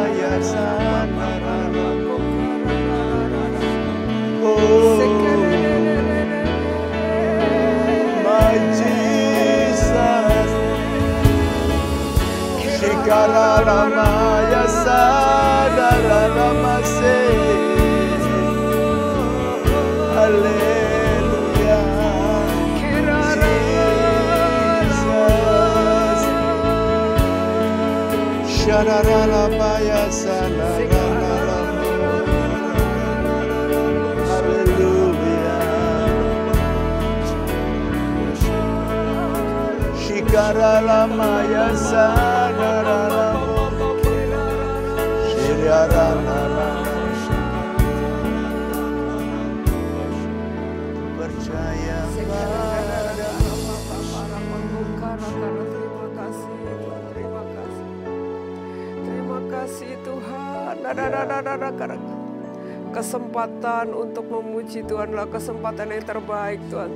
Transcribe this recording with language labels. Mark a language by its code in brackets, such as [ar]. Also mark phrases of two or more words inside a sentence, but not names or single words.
[en] Oh, my Jesus. Shikarara maya sadarara mase. Haleluya. Jesus. Sharara maya sadarara. Haleluya. Shikarara maya sadarara. Shirarana. [id] Percaya padamu. Terima kasih Tuhan. Kesempatan untuk memuji Tuhanlah kesempatan yang terbaik Tuhan.